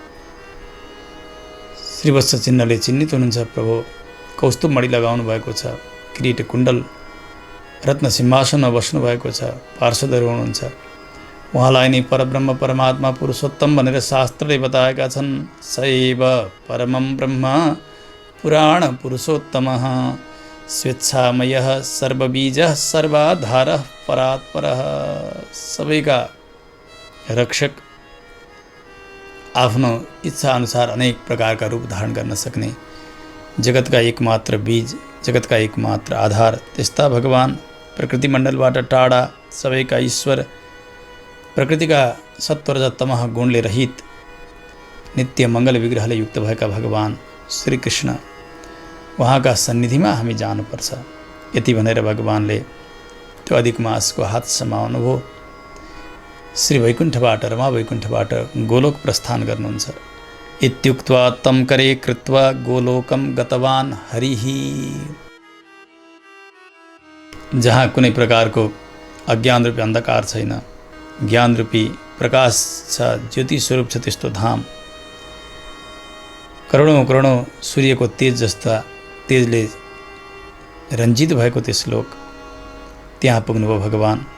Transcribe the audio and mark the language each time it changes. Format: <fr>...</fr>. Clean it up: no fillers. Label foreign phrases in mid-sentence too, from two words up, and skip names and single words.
<ne>श्रीवत्स चिन्हले चिन्हित हुनुहुन्छ प्रभु। कौस्तुभ मणि लगाउनु भएको छ, किरीट कुण्डल रत्न सिंहासनमा बस्नु भएको छ, पार्षदहरू हुनुहुन्छ। उहाँलाई नै परब्रह्म परमात्मा पुरुषोत्तम भनेर शास्त्रले बताएका छन्।</ne> <sa>सैव परमं ब्रह्म पुराण पुरुषोत्तमः स्वेच्छामयः सर्वबीजः सर्वाधारः परात्परः।</sa> <ne>सबैका रक्षक, आफ्नो इच्छा अनुसार अनेक प्रकारका रूप धारण गर्न सक्ने, जगतका एकमात्र बीज, जगतका एकमात्र आधार त्यस्ता भगवान, प्रकृति मण्डलबाट टाढा, सबैका ईश्वर, प्रकृतिका सत्वरज तमह गुणले रहित, नित्य मङ्गल विग्रहले युक्त भएका भगवान श्रीकृष्ण, उहाँका सन्निधिमा हामी जानुपर्छ। यति भनेर भगवानले त्यो अधिक मासको हात समाउनु भयो। श्री वैकुण्ठबाट, रमा वैकुण्ठबाट गोलोक प्रस्थान गर्नुहुन्छ।</ne> <sa>इत्युक्त्वा तं करे कृत्वा गोलोकम गतवान हरिः।</sa> <ne>जहाँ कुनै प्रकारको अज्ञान रूपी अन्धकार छैन, ज्ञान रूपी प्रकाश छ, ज्योति स्वरूप छ, त्यस्तो धाम, करोडौँ करोडौँ सूर्यको तेज जस्ता तेजले रञ्जित भएको त्यस लोक, त्यहाँ पुग्नुभयो भगवान।</ne>